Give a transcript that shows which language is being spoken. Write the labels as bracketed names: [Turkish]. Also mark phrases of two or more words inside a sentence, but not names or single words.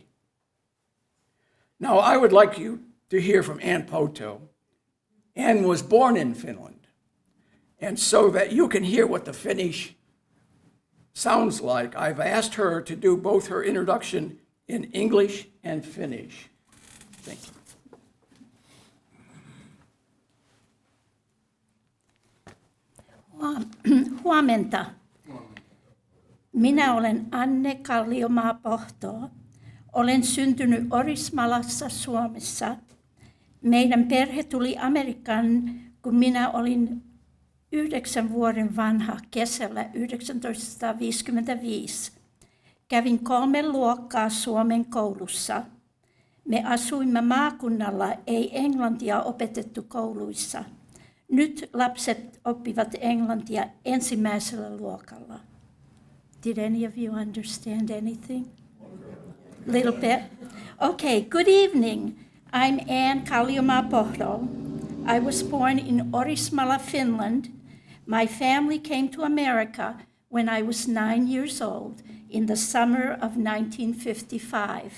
[English] Now, I would like you to hear from Ann Pohto. Ann was born in Finland, and so that you can hear what the Finnish sounds like, I've asked her to do both her introduction in English and Finnish. Thank you. [Finnish] Huomenta. Minä olen Anne Kalliomaa Pohto. Olen syntynyt Orismalassa, Suomessa. Meidän perhe tuli Amerikkaan, kun minä olin 9 vuoden vanha kesällä 1955. Kävin 3 luokkaa Suomen koulussa. Me asuimme maakunnalla, ei englantia opetettu kouluissa. Nyt lapset oppivat englantia ensimmäisellä luokalla. [English] Did any of you understand anything? Little bit? Okay, good evening. I'm Ann Kalliomaa Pohto. I was born in Orismala, Finland. My family came to America when I was 9 years old in the summer of 1955.